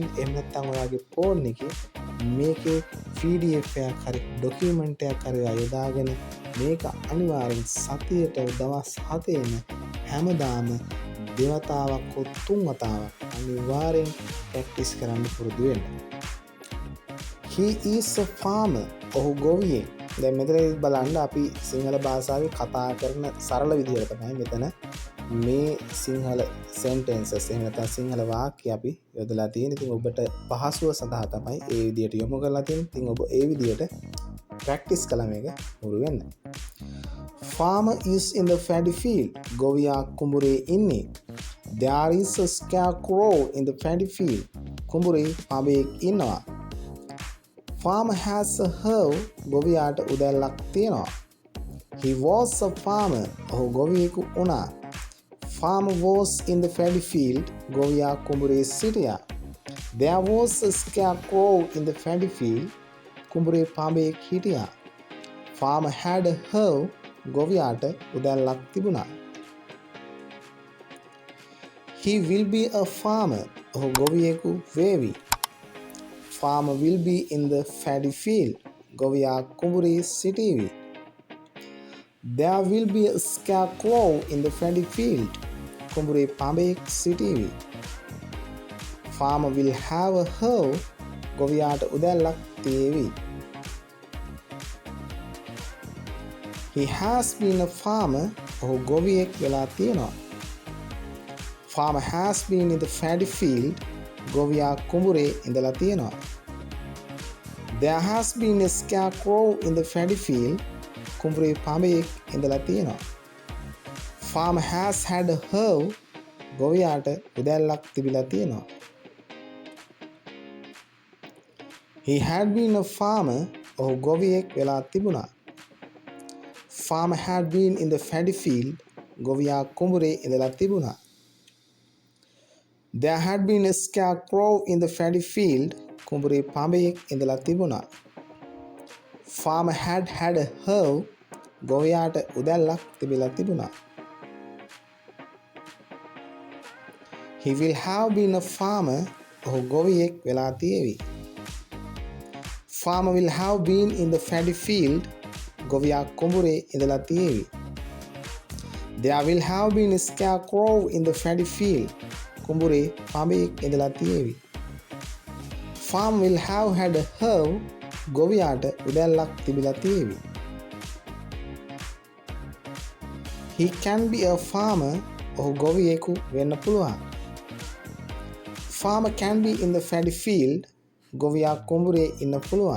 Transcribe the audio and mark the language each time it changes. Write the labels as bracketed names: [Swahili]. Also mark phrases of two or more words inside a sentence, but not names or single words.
[Sinhala] එහෙම නැත්නම් ඔයාගේ ෆෝන් එකේ මේකේ PDF එකක් හරි ડોකියුමන්ට් එකක් හරි යොදාගෙන මේක අනිවාර්යෙන් සතියට දවස් 7ෙම හැමදාම දෙවතාවක් හෝ තුන් වතාවක් අනිවාර්යෙන් ප්‍රැක්ටිස් කරන්න පුරුදු වෙන්න. [English] He is a farmer. [Sinhala] ඔහු ගොවියෙක්. දැන් මෙතන බලන්න අපි සිංහල භාෂාවේ කතා කරන සරල විදිහට තමයි මෙතන මේ සිංහල sentences එහෙම නැත්නම් සිංහල වාක්‍ය අපි යොදලා තියෙන්නේ. ඉතින් ඔබට පහසුව සඳහා තමයි ඒ විදිහට යොමු කරලා තියෙන්නේ. ඉතින් ඔබ ඒ විදිහට ප්‍රැක්ටිස් කළා මේක හුරු වෙන්න. [English] Farmer is in the paddy field. [Sinhala] ගොවියා කුඹුරේ ඉන්නේ. [English] There is a scarecrow in the paddy field. [Sinhala] කුඹුරේ පඹයෙක් ඉන්නවා. [English] Farmer has a hoe. [Sinhala] ගොවියාට උදැල්ලක් තියෙනවා. [English] He was a farmer. [Sinhala] ඔහු ගොවියෙකු වුණා. [English] Farmer was in the paddy field. [Sinhala] ගොවියා කුඹුරේ සිටියා. [English] There was a scarecrow in the paddy field. [Sinhala] කුඹුරේ පඹයෙක් හිටියා. [English] Farmer had a hoe. [Sinhala] ගොවියාට උදැල්ලක් තිබුණා. [English] He will be a farmer. [Sinhala] ඔහු ගොවියෙකු වේවි. [English] Farmer will be in the paddy field. [Sinhala] ගොවියා කුඹුරේ සිටීවි. [English] There will be a scarecrow in the paddy field. [Sinhala] කුඹුරේ පඹයෙක් සිටීවි. [English] Farmer will have a hoe. [Sinhala] ගොවියාට උදැල්ලක් තියේවි. [English] He has been a farmer. [Sinhala] ඔහු ගොවියෙක් වෙලා තියෙනවා. [English] Farmer has been in the paddy field. [Sinhala] ගොවියා කුඹුරේ ඉඳලා තියෙනවා. [English] There has been a scarecrow in the paddy field. [Sinhala] කුඹුරේ පඹයෙක් ඉඳලා තියෙනවා. [English] Farmer has had a hoe. [Sinhala] ගොවියාට උදැල්ලක් තිබිලා තියෙනවා. [English] He had been a farmer. [Sinhala] ඔහු ගොවියෙක් වෙලා තිබුණා. [English] Farmer had been in the paddy field. [Sinhala] ගොවියා කුඹුරේ ඉඳලා තිබුණා. [English] There had been a scarecrow in the paddy field. [Sinhala] කුඹුරේ පඹයෙක් ඉඳලා තිබුණා. [English] Farmer had had a hoe. [Sinhala] ගොවියාට උදැල්ලක් තිබිලා තිබුණා. [English] He will have been a farmer. [Sinhala] ඔහු ගොවියෙක් වෙලා තියේවි. [English] Farmer will have been in the paddy field. [Sinhala] ගොවියා කුඹුරේ ඉඳලා තියේවි. [English] There will have been a scarecrow in the paddy field. [Sinhala] කුඹුරේ පඹයෙක් ඉඳලා තියේවි. [English] Farmer will have had a hoe. [Sinhala] ගොවියාට උදැල්ලක් තිබිලා තියේවි. [English] He can be a farmer. [Sinhala] ඔහු ගොවියෙකු වෙන්න පුළුවන්. [English] Farmer can be in the paddy field. [Sinhala] ගොවියා කුඹුරේ ඉන්න පුළුවන්.